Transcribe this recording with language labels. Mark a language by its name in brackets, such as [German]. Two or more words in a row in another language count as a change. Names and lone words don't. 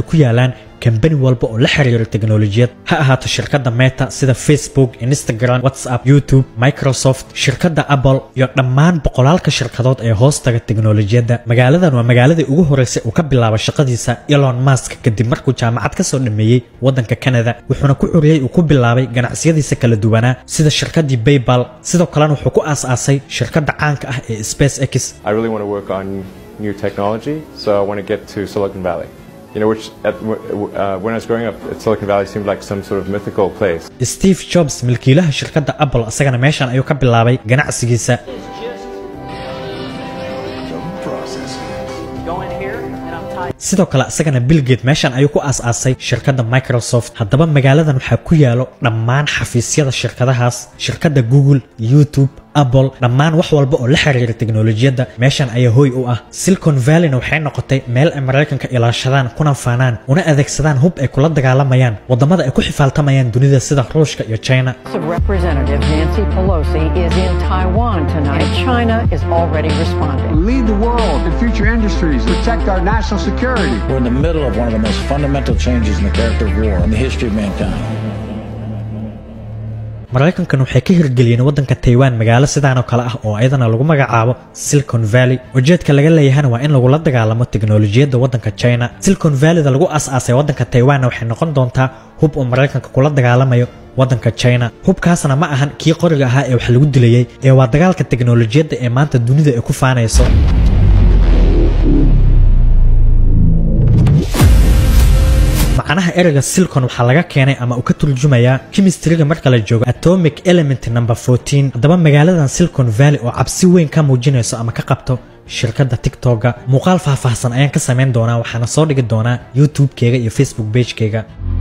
[Somali] ku yaalaan كمباني والبا oo la xiriira tiknoolajiyad ha ahaato shirkadda Meta sida Facebook, Instagram, WhatsApp, YouTube, Microsoft, shirkadda Apple iyo dhammaan boqolaalka shirkadood ee hoostaga tiknoolajiyadda magaaladan waa magaaladii ugu horeysay oo ka bilaabay shaqadiisa Elon Musk kadib markuu jaamacad ka soo dhameeyay wadanka Canada wuxuuna ku curiyay oo ku bilaabay ganacsiyadiisa kala duwanaa sida shirkaddii PayPal sidoo kalena wuxuu ku aasaasay shirkadda caanka ah ee SpaceX. [English] I really want to work on new technology, so I want to get to Silicon Valley. You know, which when I was growing up, Silicon Valley seemed like some sort of mythical place. [Somali] Steve Jobs milkiilaha shirkadda Apple asagana meeshan ayuu ka bilaabay ganacsigiisa. sidoo kale asagana Bill Gates meeshan ayuu ku aasaasay shirkadda Microsoft haddaba magaaladan waxaa ku yaalo dhammaan xafiisyada shirkadahaas shirkadda Google, YouTube, Apple dhammaan wax walba oo la xiriira tiknoolajiyadda meeshan ayaa hooy u ah Silicon Valley waxay noqotay meel Americanka ilaashadaan kuna faanaan una adeegsadaan hub ay kula dagaalamayaan wadamada ay ku xifaaltamayaan dunida sida Ruushka iyo China. [English] Representative Nancy Pelosi is in Taiwan tonight. China is already responding. Lead the world in future industries, protect our national security. We're in the middle of one of the most fundamental changes in the character of war in the history of mankind. [Somali] Mareykankan waxay ka hirgeliyeen wadanka Taiwan magaalo sidaan oo kale ah oo ayadana lagu magacaabo Silicon Valley ujeedka laga leeyahay waa in lagu la dagaalamo tiknoolajiyadda wadanka China. Silicon Valley lagu aasaasay wadanka Taiwan waxay noqon doontaa hub oo Mareykanka kula dagaalamayo wadanka China. hubkaasna ma ahan kii qoriga ahaa ee wax lagu dilayay ee waa dagaalka tiknoolajiyadda ee maanta dunida ay ku faanayso. macnaha erayga silicon waxa laga keenay ama uu ka turjumayaa chemistry-ga marka la joogo [English] atomic element number 14 [Somali] haddaba magaaladan Silicon Valley oo cabsi weyn ka muujinayso ama ka qabto shirkadda TikTok muuqaal faahfaahsan ayaan ka sameyn doonaa waxaana soo dhigi doonaa YouTube-kayga iyo Facebook page-kayga.